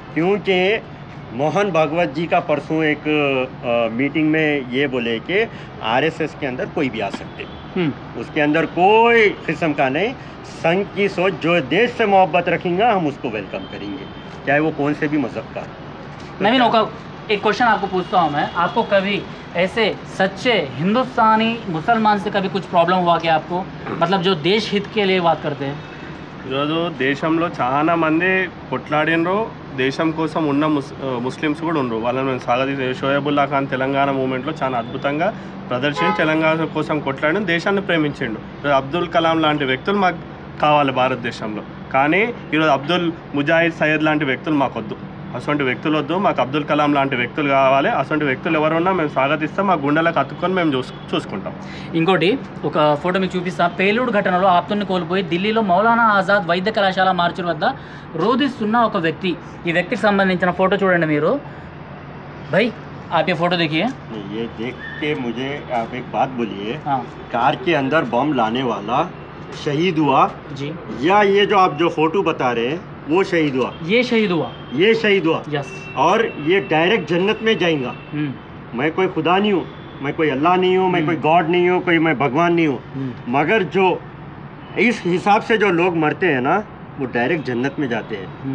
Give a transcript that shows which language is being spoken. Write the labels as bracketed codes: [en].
[hi] क्योंकि मोहन भागवत जी का परसों एक मीटिंग में ये बोले कि RSS के अंदर कोई भी आ सकते, उसके अंदर कोई किस्म का नहीं, संघ की सोच, जो देश से मोहब्बत रखेंगे हम उसको वेलकम करेंगे, चाहे वो कौन से भी मज़हब का। नवीन होगा, एक क्वेश्चन आपको पूछता हूँ मैं, आपको कभी ऐसे सच्चे हिंदुस्तानी मुसलमान से कभी कुछ प्रॉब्लम हुआ क्या आपको? मतलब जो देश हित के लिए बात करते हैं। [te] ఈరోజు దేశంలో చాలా మంది కొట్లాడినరు, దేశం కోసం ఉన్న ముస్లిమ్స్ కూడా ఉండరు. వాళ్ళని మేము స్వాగతించే షోయబుల్లా ఖాన్ తెలంగాణ మూమెంట్లో చాలా అద్భుతంగా ప్రదర్శించి తెలంగాణ కోసం కొట్లాడిన, దేశాన్ని ప్రేమించిండు. ఈరోజు అబ్దుల్ కలాం లాంటి వ్యక్తులు మాకు కావాలి భారతదేశంలో, కానీ ఈరోజు అబ్దుల్ ముజాహిద్ సయ్యద్ లాంటి వ్యక్తులు మాకొద్దు. అటువంటి వ్యక్తులు వద్దు, మాకు అబ్దుల్ కలాం లాంటి వ్యక్తులు కావాలి. అటువంటి వ్యక్తులు ఎవరున్నా మేము స్వాగతిస్తాం, మా గుండెలకు అతుక్కొని మేము చూసుకుంటాం. ఇంకోటి ఒక ఫోటో మీకు చూపిస్తా. పేలుడు ఘటనలో ఆప్తుని కోల్పోయి ఢిల్లీలో మౌలానా ఆజాద్ వైద్య కళాశాల మార్చుల వద్ద రోధిస్తున్న ఒక వ్యక్తి, ఈ వ్యక్తికి సంబంధించిన ఫోటో చూడండి మీరు. [hi] भाई आप ये फोटो देखिए। ये देख के मुझे आप एक बात बोलिए, हाँ कार के अंदर बम लाने वाला शहीद हुआ जी, या ये जो आप जो फोटो बता रहे हैं वो शहीद हुआ? ये शहीद हुआ। ये शहीद हुआ, [en] Yes. [hi] और ये डायरेक्ट जन्नत में जाएगा। मैं कोई खुदा नहीं हूँ, मैं कोई अल्लाह नहीं हूँ, मैं कोई गॉड नहीं हूँ, कोई मैं भगवान नहीं हूँ, मगर जो इस हिसाब से जो लोग मरते हैं ना, वो डायरेक्ट जन्नत में जाते हैं।